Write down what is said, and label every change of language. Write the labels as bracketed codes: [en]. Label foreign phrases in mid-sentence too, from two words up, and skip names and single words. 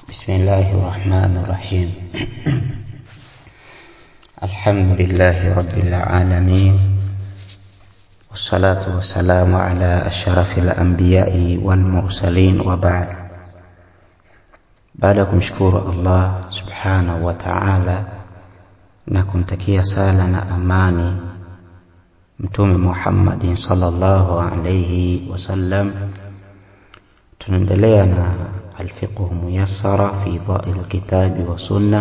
[ar] بسم الله الرحمن الرحيم. الحمد لله رب العالمين، والصلاة والسلام على أشرف الأنبياء والمرسلين، وبعد. [sw] Baada kumshukuru Allah [ar] سبحانه وتعالى [sw] na kumtakia sala na amani Mtume Muhammad [ar] صلى الله عليه وسلم, [sw] tunaendelea na الفقه muyassara fi dha'il kitabi wa sunna.